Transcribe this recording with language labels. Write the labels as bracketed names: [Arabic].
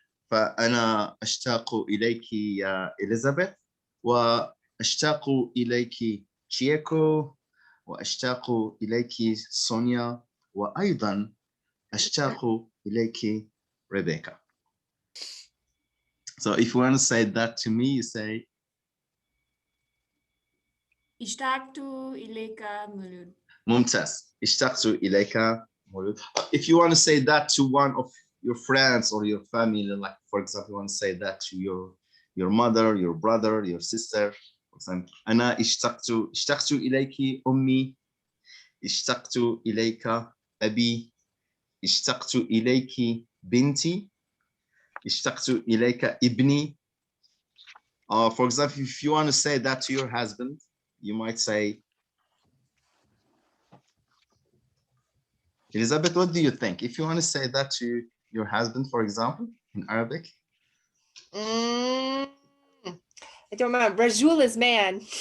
[Arabic] فأنا أشتاق إليك يا إليزابيث، وأشتاق إليك تشيكو، وأشتاق إليك سونيا، وأيضا أشتاق إليك ريبيكا. [English] So if you want to say that to me, you say [Arabic] اشتقت إليك مولود. ممتاز. اشتقت إليك مولود. [English] If you want to say that to one of your friends or your family, like for example, you want to say that to your mother, your brother, your sister. For example, [Arabic] أنا اشتقت إليك أمي، اشتقت إليك أبي، اشتقت إليك بنتي، اشتقت إليك ابني. [English] For example, if you want to say that to your husband, you might say, Elizabeth, what do you think? If you want to say that to your husband, for example, in Arabic? I don't remember. Rajul is man.